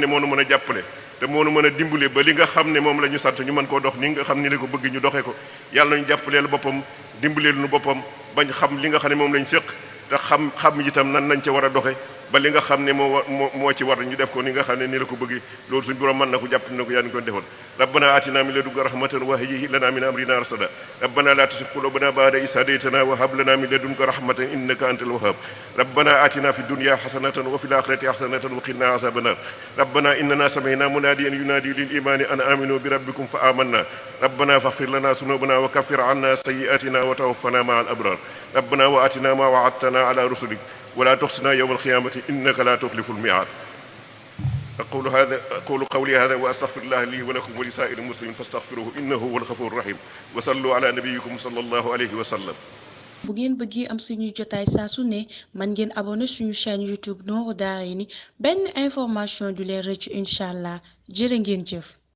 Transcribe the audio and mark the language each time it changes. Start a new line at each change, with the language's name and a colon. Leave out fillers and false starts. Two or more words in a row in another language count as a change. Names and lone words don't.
Wolof: moo nu mën a jàppale te moo nu mën a dimbale ba li nga xam ne moom la ñu sant ñu mën koo dox ni nga xam ni la ko bëgg ñu doxee ko yàlla nañu jàppaleel boppam dimbaleel nu boppam bañ xam li nga xam ne moom lañ séq te xam itam nan lañ ca war a doxe ba li nga xam ne moo ci war ñu def ko ni nga xam ne ni la ko bëggee loolu suñu borom mën na ko jàpp na ko yaa ngi ko defoon
Arabic: ربنا آتنا من لدنك رحمة وهيئ لنا من أمرنا رشدا ربنا لا تزغ قلوبنا بعد إذ هديتنا وهب لنا من لدنك رحمة إنك أنت الوهاب ربنا آتنا في الدنيا حسنة وفي الآخرة حسنة وقنا عذاب النار ربنا إننا سمعنا مناديا ينادي للإيمان أن آمنوا بربكم فآمنا ربنا فاغفر لنا ذنوبنا وكفر عنا سيئاتنا وتوفنا مع الأبرار ربنا وآتنا ما وعدتنا على رسلك ولا تخزنا يوم القيامة إنك لا تخلف الميعاد أقول قولي هذا وأستغفر الله لي ولكم ولسائر المسلمين فاستغفروه إنه هو الغفور الرحيم وصلوا على نبيكم صلى الله عليه وسلم.
Wolof: bu ngeen bëggee am suñuy jotaay saa su ne man ngeen abonné suñu chaîne YouTube Nourou Darayni benn information du leen rëcc
Arabic: إن شاء الله
Wolof: jërë ngeen jëf.